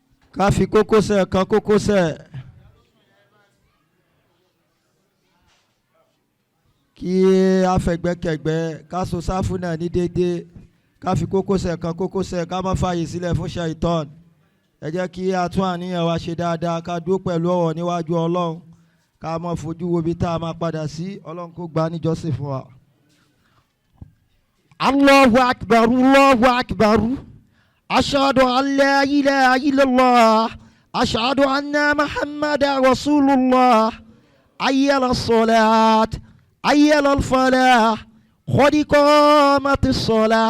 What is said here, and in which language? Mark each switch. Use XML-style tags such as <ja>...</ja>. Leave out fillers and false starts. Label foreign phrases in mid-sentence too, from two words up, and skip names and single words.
<yo>ká fi kókósẹ̀ kan kókósẹ̀ kí a fẹ̀gbẹ́kẹ̀gbẹ́ ká so sáfù náà ní déédéé ká fi kókósẹ̀ kan kókósẹ̀ ká má fààyè sílẹ̀ fún ṣàìtọ́n. ẹ jẹ́ kí a tún àníyàn wa ṣe dáadáa ká dúró pẹ̀lú ọ̀wọ̀ níwájú ọlọ́run ká má fojú wo bí tá a máa padà sí ọlọ́run kó gbà níjọ́sìn fún wa.</yo> <ar>الله أكبر، الله أكبر. أشهد أن لا إله إلا الله. أشهد أن محمدا رسول الله. حي على الصلاة. حي على الفلاح. قد قامت الصلاة.</ar>